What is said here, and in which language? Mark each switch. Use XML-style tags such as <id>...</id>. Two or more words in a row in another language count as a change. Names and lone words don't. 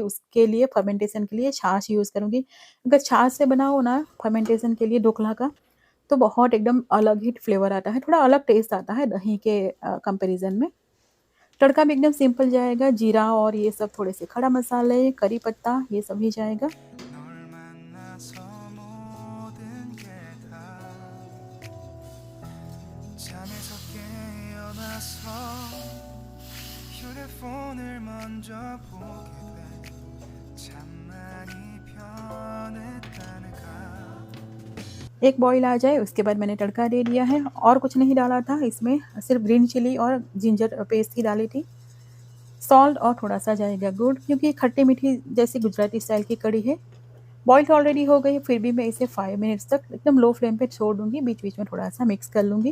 <hi>उसके लिए फर्मेंटेशन के लिए छाछ यूज़ करूँगी। अगर छाछ से बनाओ ना फर्मेंटेशन के लिए ढोकला का, तो बहुत एकदम अलग ही फ्लेवर आता है, थोड़ा अलग टेस्ट आता है दही के कंपैरिज़न में। तड़का भी एकदम सिंपल जाएगा, जीरा और ये सब थोड़े से खड़ा मसाले, करी पत्ता ये सब ही जाएगा।</hi> <ko>널 만나서 모든 게 다 잠에서 깨어나서 휴대폰을 먼저 보게 돼 참 많이 변했다는가</ko> <hi>एक बॉईल आ जाए उसके बाद मैंने तड़का दे दिया है और कुछ नहीं डाला था इसमें, सिर्फ</hi> <en>green chili</en> <hi>और</hi> <en>ginger paste</en> <hi>ही डाली थी। सॉल्ट और थोड़ा-सा जाएगा गुड़, क्योंकि खट्टी-मीठी जैसी गुजराती स्टाइल की कढ़ी है। बॉईल तो ऑलरेडी हो गई, फिर भी मैं इसे 5 मिनट्स तक एकदम</hi> <en>low flame</en> <hi>पे छोड़ दूँगी, बीच-बीच में थोड़ा-सा मिक्स कर लूँगी।</hi>